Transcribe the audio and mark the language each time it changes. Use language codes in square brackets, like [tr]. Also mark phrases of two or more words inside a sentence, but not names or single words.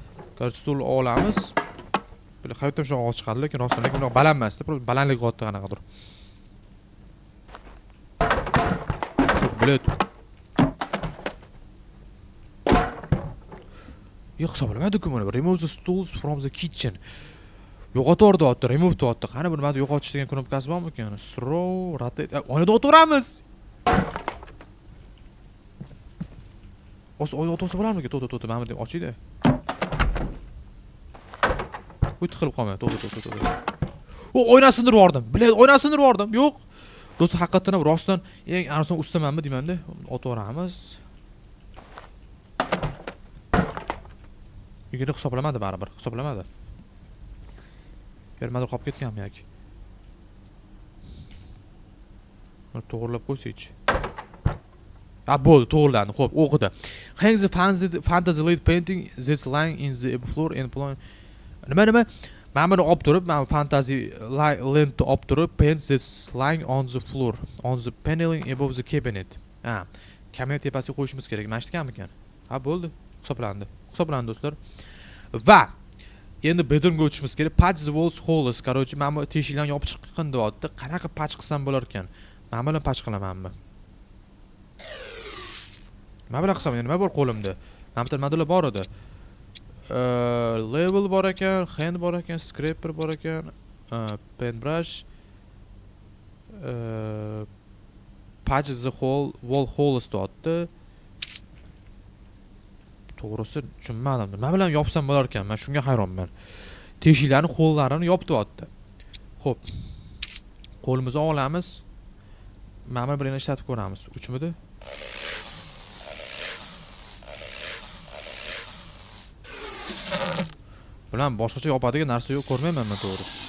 [uz] Stul olamiz. Böyle hayotda shu ovoz chiqadi, lekin rostdan unaqa baland emas-da, просто balandlik qotdi qanaqadir. Biladi. Yo'q, hisoblamadi-ku mana. [en] Remove the stools from the kitchen. [uz] Yo'qotordi otdi, remove otdi. Qani buni mana yo'qotish degan knopkasi bormi ekan? [en] Throw, rotate. [uz] Oynada o'tiramiz. Oyna o'tirsa bo'larmi-ku? To'xta, mana deb ochiydi. Uy tiqilib qolmaydi. To'xta. O'ynasini urib yubordim. Biladi, o'ynasini urib yubordim. Yo'q. Do'stlar, haqiqatan ham rostdan eng arzon ustamanmi deymanda, otvoramiz. Yigini hisoblamadi baribir, hisoblamadi. Bermadi, qolib ketganmi yoki? Buni to'g'rilab qo'ysak-chi. Bo'ldi, to'g'rilandi. Xo'p, o'qidi. [en] Hang the fantasy lead painting that's lying in the floor and plan. [uz] Nima? Men buni olib turib, men fantasy lentni olib turib, [en] paint that's lying on the floor, on the paneling above the cabinet. [uz] Kabinet tepasiga qo'yishimiz kerak. Mana eshitganmi ekan? Bo'ldi. Hisoblandi do'stlar. Va endi bedroomga o'tishimiz kerak. [en] Patch the walls holes. [uz] Короче, men bu teshiklarni yopib chiqqin deyapti. Qanaqa patch qilsam bo'lar ekan? Men bilan patch qilamanmi? Nima bilan qilsam, nima bor qo'limda? Nima bor edi? Level bor ekan, hand bor ekan, scraper bor ekan, [en] paintbrush, patch the wall holes deyapti. [uz] To'g'risi tushunmadim. Nima bilan yopsam bo'lar ekan? Men shunga hayronman. Teshiklarning qo'llarini yopib deyapti. Xo'p. Qo'limizni olamiz. Mana birini ishlatib ko'ramiz. Uchmidi? Bilan boshqacha yopadigan narsa yo'q, ko'rmayman men to'g'ri.